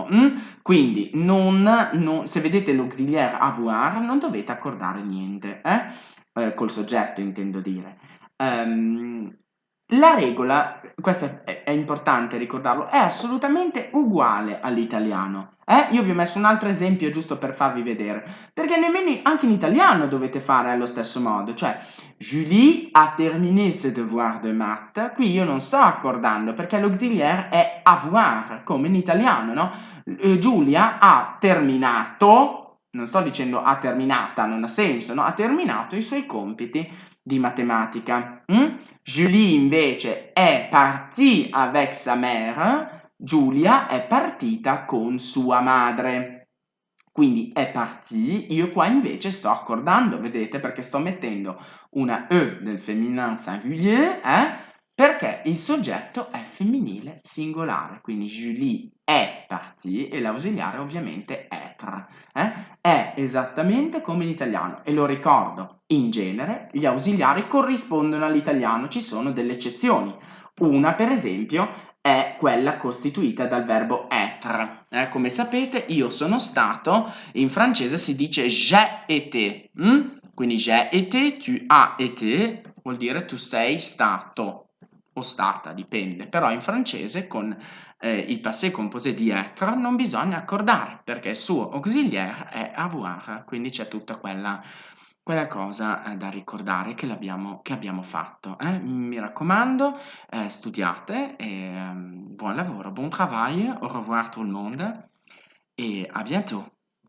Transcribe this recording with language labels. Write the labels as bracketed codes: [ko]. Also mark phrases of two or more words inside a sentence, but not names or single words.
[it] Quindi se vedete l'ausiliare avoir non dovete accordare niente, col soggetto intendo dire. La regola, questo è importante ricordarlo, è assolutamente uguale all'italiano. Io vi ho messo un altro esempio giusto per farvi vedere, perché nemmeno anche in italiano dovete fare allo stesso modo, cioè [fr] Julie a terminé ses devoirs de maths, [it] qui io non sto accordando perché l'ausiliare è avoir, come in italiano, no? Giulia ha terminato, non sto dicendo ha terminata, non ha senso, no? Ha terminato i suoi compiti di matematica. [fr] Julie [it] invece è [fr] partie avec sa mère, [it] Giulia è partita con sua madre. Quindi è partie, io qua invece sto accordando, vedete, perché sto mettendo una E del [fr] feminin singulier, [it] perché il soggetto è femminile singolare, quindi Julie è partie e l'ausiliare ovviamente être. È esattamente come in italiano e lo ricordo, in genere gli ausiliari corrispondono all'italiano, ci sono delle eccezioni. Una, per esempio, è quella costituita dal verbo être. Come sapete, io sono stato, in francese si dice [fr] j'ai été. Quindi j'ai été, tu as été, [it] vuol dire tu sei stato o stata, dipende. Però in francese con il [fr] passé composé [it] di être non bisogna accordare perché il suo auxiliaire è avoir, quindi c'è tutta quella cosa da ricordare che abbiamo fatto. Mi raccomando, studiate e buon lavoro, [fr] bon travail, au revoir tout le monde et à bientôt.